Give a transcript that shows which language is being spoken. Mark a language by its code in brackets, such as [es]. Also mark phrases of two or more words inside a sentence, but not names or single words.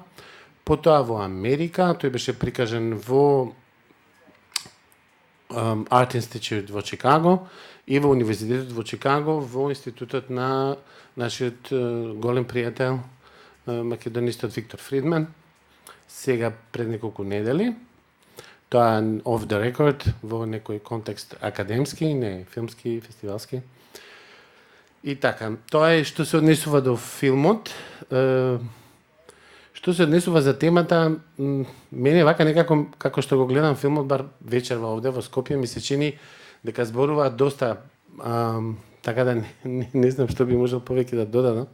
[mk] Потоа во Америка, тој беше прикажен во Art Institute во Чикаго и во Универзитетот во Чикаго, во институтот на нашиот голем пријател, македонистот Виктор Фридман, сега пред неколку недели. Тоа е [en] off the record, [mk] во некој контекст академски, не филмски, фестивалски. И така, тоа е што се однесува до филмот. Што се однесува за темата, мене вака некако, како што го гледам филмот, бар вечерва овде во Скопје, ми се чини дека зборуваат доста, така да не знам што би можел повеќе да додадам.